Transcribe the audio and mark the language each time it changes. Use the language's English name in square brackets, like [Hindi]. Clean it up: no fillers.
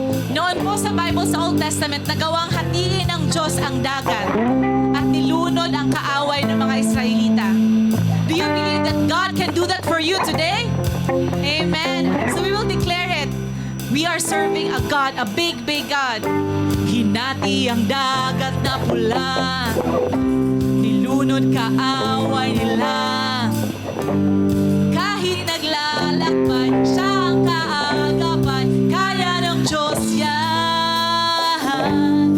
[Filipino] Noon po sa Bible sa Old Testament, nagawang hatiin ng Diyos ang dagat at nilunod ang kaaway ng mga Israelita. [English] Do you believe that God can do that for you today? Amen. So we will declare it. We are serving a God, a big, big God. [Filipino] Hinati ang dagat na pula, nilunod kaaway nila. Kahit naglalakbay, siya ang kaagapan, kaya ng Diyos yan.